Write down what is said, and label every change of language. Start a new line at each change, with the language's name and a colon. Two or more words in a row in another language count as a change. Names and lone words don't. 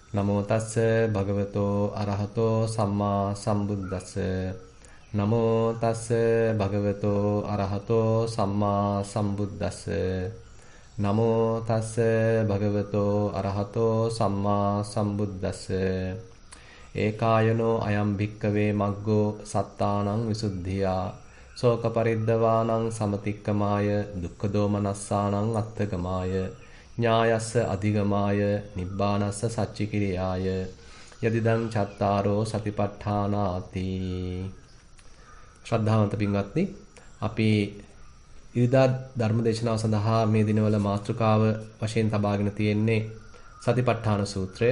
Pali: නමෝ තස්ස භගවතෝ අරහතෝ සම්මා සම්බුද්දස්ස නමෝ තස්ස භගවතෝ අරහතෝ සම්මා සම්බුද්දස්ස නමෝ තස්ස භගවතෝ අරහතෝ සම්මා සම්බුද්දස්ස ඒකායනෝ අයම් භික්කවේ මග්ගෝ සත්තානං විසුද්ධියා ශෝක පරිද්දවානං සමතික්කමාය දුක්ඛ දෝමනස්සානං අත්තගමාය ඥායස්ස අධිගමාය නිබ්බානස්ස සච්චිකිරියාය යදිදං චත්තාරෝ සතිපට්ඨානාති.
Sinhala: ශ්‍රද්ධාවන්ත පින්වත්නි, අපි ඉරිදා ධර්ම දේශනාව සඳහා මේ දිනවල මාතෘකාව වශයෙන් තබාගෙන තියෙන්නේ සතිපට්ඨාන සූත්‍රය.